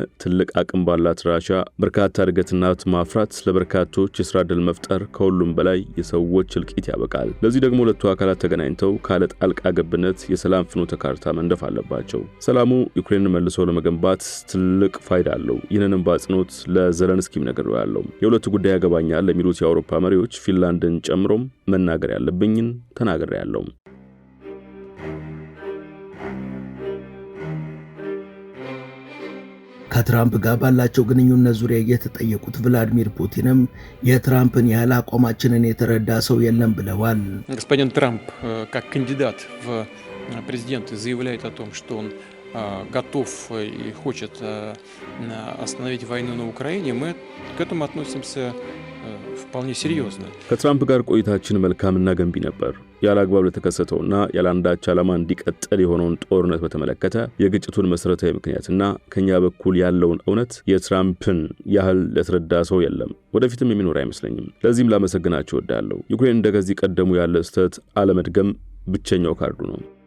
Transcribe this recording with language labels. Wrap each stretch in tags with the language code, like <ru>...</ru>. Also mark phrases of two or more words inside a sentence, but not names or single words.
<am>ትልቅ አቅም ባላት ራሻ በርካታ እድገትና ማፍራት፣ ለበርካቶች የሥራ ዕድል መፍጠር፣ ከሁሉም በላይ የሰዎች እልቂት ያበቃል። ለዚህ ደግሞ ሁለቱ አካላት ተገናኝተው ካለ ጣልቃ ገብነት የሰላም ፍኖተ ካርታ መንደፍ አለባቸው። ሰላሙ ዩክሬንን መልሶ ለመገንባት ትልቅ ፋይዳ አለው። ይህንንም በአጽንኦት ለዘለንስኪም ነግሬዋለሁ። የሁለቱ ጉዳይ ያገባኛል ለሚሉት የአውሮፓ መሪዎች ፊንላንድን ጨምሮም መናገር መናገር ያለብኝን ተናግሬያለሁ። ከትራምፕ ጋር ባላቸው ግንኙነት ዙሪያ የተጠየቁት ቭላዲሚር ፑቲንም የትራምፕን ያህል አቋማችንን የተረዳ ሰው የለም ብለዋል።</am> <ru>Господин Трамп, как кандидат в президенты, заявляет о том, что он готов и хочет остановить войну на Украине. Мы к этому относимся вполне серьезно.</ru> <am>ከትራምፕ ጋር ቆይታችን መልካምና ገንቢ ነበር። ያለ አግባብ ለተከሰተውና ያለ አንዳች ዓላማ እንዲቀጥል የሆነውን ጦርነት በተመለከተ የግጭቱን መሰረታዊ ምክንያትና ከኛ በኩል ያለውን እውነት የትራምፕን ያህል ለተረዳ ሰው የለም፣ ወደፊትም የሚኖር አይመስለኝም። ለዚህም ላመሰግናችሁ እወዳለሁ። ዩክሬን እንደዚህ ቀደሙ ያለ ስህተት አለመድገም ብቸኛው ካርዱ ነው።</am>